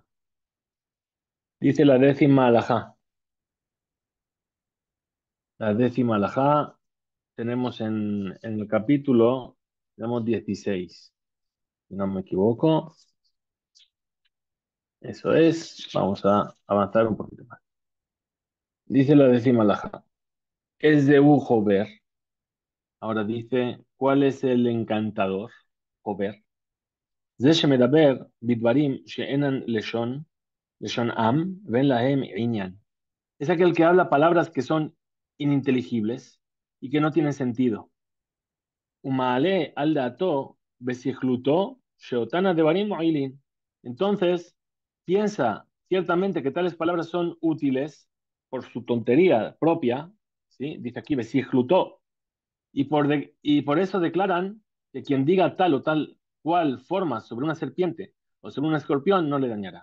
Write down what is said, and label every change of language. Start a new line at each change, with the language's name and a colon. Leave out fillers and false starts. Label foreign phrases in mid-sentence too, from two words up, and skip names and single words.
Spanish: Dice la décima alajá, tenemos en el capítulo, tenemos 16, si no me equivoco, eso es, vamos a avanzar un poquito más. Dice la décima alajá, es de Jover, ahora dice, ¿cuál es el encantador? Jover.
Hebrew: זה שמדבר בדברים שאינן לשון עם, ואין להם עניין.
Spanish: Es aquel que habla palabras que son ininteligibles y que no tienen sentido.
Hebrew: ומעלה על דעתו בסכלותו שאותן הדברים מועילים.
Spanish: Entonces, piensa ciertamente que tales palabras son útiles por su tontería propia, ¿sí? Dice aquí, besichlutó, y por eso declaran que quien diga tal o tal cual forma sobre una serpiente o sobre un escorpión no le dañará.